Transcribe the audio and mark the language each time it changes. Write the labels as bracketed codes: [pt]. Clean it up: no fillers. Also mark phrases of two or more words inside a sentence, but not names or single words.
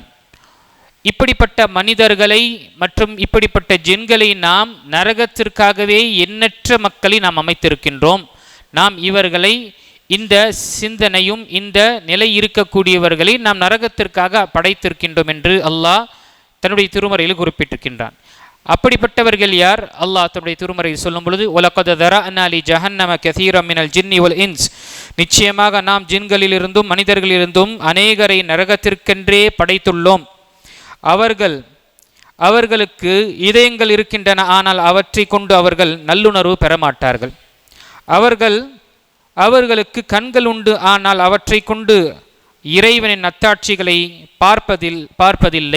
[ta] இப்படிப்பட்ட மனிதர்களை மற்றும் இப்படிப்பட்ட ஜின்களை நாம் நரகத்திற்காகவே எண்ணற்ற மக்களை நாம் அமைத்திருக்கின்றோம். நாம் இவர்களை இந்த சிந்தனையும் இந்த நிலை இருக்கக்கூடியவர்களை நாம் நரகத்திற்காக படைத்திருக்கின்றோம் என்று அல்லாஹ் தன்னுடைய திருமறையில் குறிப்பிட்டிருக்கின்றான். அப்படிப்பட்டவர்கள் யார்? அல்லாஹ் தன்னுடைய திருமறையில் சொல்லும் பொழுது [ar] ولقد ذرأنا لجهنم كثيرا من الجن والإنس, [ta] நிச்சயமாக நாம் ஜின்களிலிருந்தும் மனிதர்களிலிருந்தும் அநேகரை நரகத்திற்கென்றே படைத்துள்ளோம். அவர்களுக்கு இதயங்கள் இருக்கின்றன, ஆனால் அவற்றை கொண்டு அவர்கள் நல்லுணர்வு பெற மாட்டார்கள். அவர்கள் அவர்களுக்கு கண்கள் உண்டு, ஆனால் அவற்றை கொண்டு இறைவனின் அத்தாட்சிகளை பார்ப்பதில்லை.